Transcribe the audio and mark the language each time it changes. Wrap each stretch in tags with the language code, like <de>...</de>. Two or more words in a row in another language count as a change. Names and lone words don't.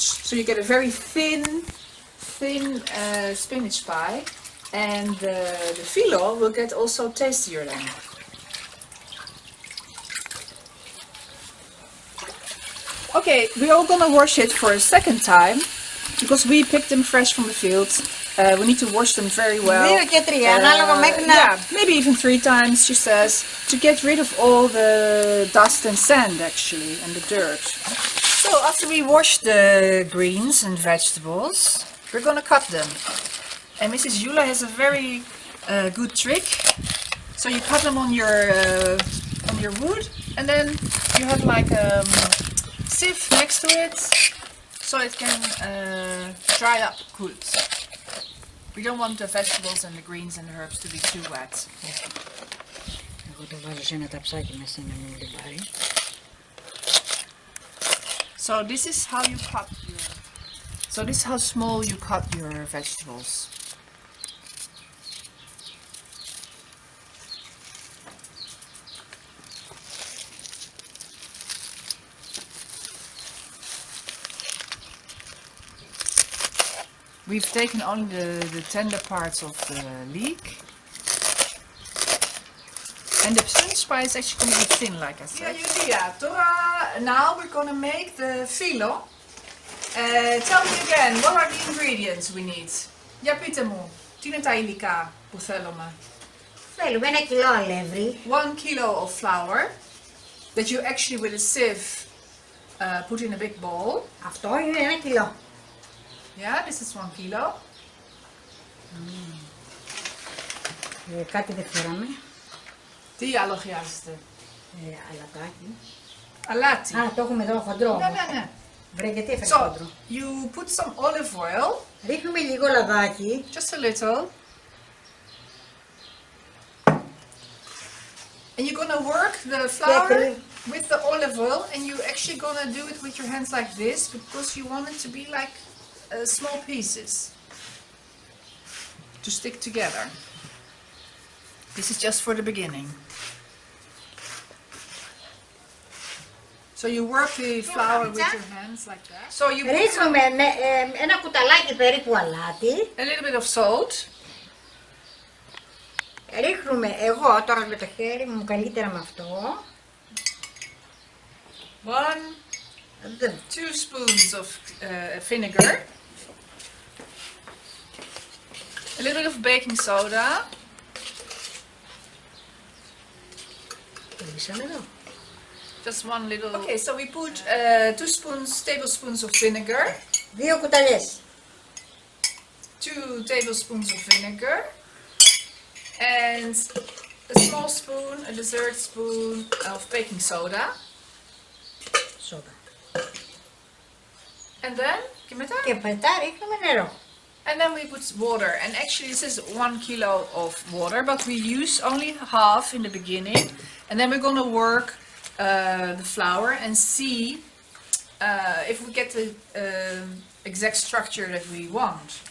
<en>So you get a very thin spinach pie, and the phyllo will get also tastier then. Okay, we are gonna wash it for a second time because we picked them fresh from the fields. We need to wash them very well.</en> <el>2 και 3, ανάλογα μέχρι να...</el> <en>Yeah, maybe even 3 times, she says, to get rid of all the dust and sand actually, and the dirt. So after we wash the greens and vegetables, we're gonna cut them. And Mrs. Jula has a very good trick. So you cut them on your wood, and then you have like a sieve next to it, so it can dry up good. We don't want the vegetables and the greens and the herbs to be too wet.</en> <el>Εγώ το βάζω σε ένα ταψάκι μέσα να μην λιμπάρει.</el> <en>So this is how you cut your. So this is how small you cut your vegetables. We've taken only the tender parts of the leek. And the Spinach Pie is actually going to be thin, like I said. Now we're going to make the filo. Tell me again, what are the ingredients we need?</en> <el>Για πείτε μου, τι είναι τα υλικά που θέλουμε? Θέλουμε 1 κιλό αλεύρι.</el> <en>1 kilo of flour that you actually with a sieve put in a big bowl.</en> <el>Αυτό είναι 1 κιλό.</el> <en>Yeah, this is 1 kilo.</en> <el>Κάτι δεν φέραμε. Τι άλλο χρειάζεται? Αλατάκι. Αλάτι. Α, το έχουμε εδώ χοντρό. Ναι. Βρε, γιατί έφερε</el> <en>So,</en> <el>χοντρό.</el> <en>you put some olive oil.</en> <el>Ρίχνουμε λίγο λαδάκι.</el> <en>Just a little. And you're gonna work the flour with the olive oil, and you're actually gonna do it with your hands like this because you want it to be like small pieces to stick together. This is just for the beginning. So you work the flour with your hands like that. So you put</en> <el>Ρίχνουμε ένα κουταλάκι περίπου αλάτι.</el> <en>a little bit of salt.</en> <el>Ρίχνουμε, εγώ τώρα με το χέρι μου καλύτερα με αυτό.</el> <en>2 spoons of vinegar. A little bit of baking soda. Just one little. Okay, so we put 2 tablespoons of vinegar.</en> <el>2 κουταλιές.</el> <en>2 tablespoons of vinegar. And a small spoon, a dessert spoon of baking soda.</en> <el>Σόδα.</el> <en>And then,</en> <el>και μετά ρίχνουμε νερό.</el> <en>And then we put water, and actually this is 1 kilo of water, but we use only half in the beginning, and then we're going to work the flour and see if we get the exact structure that we want.</en>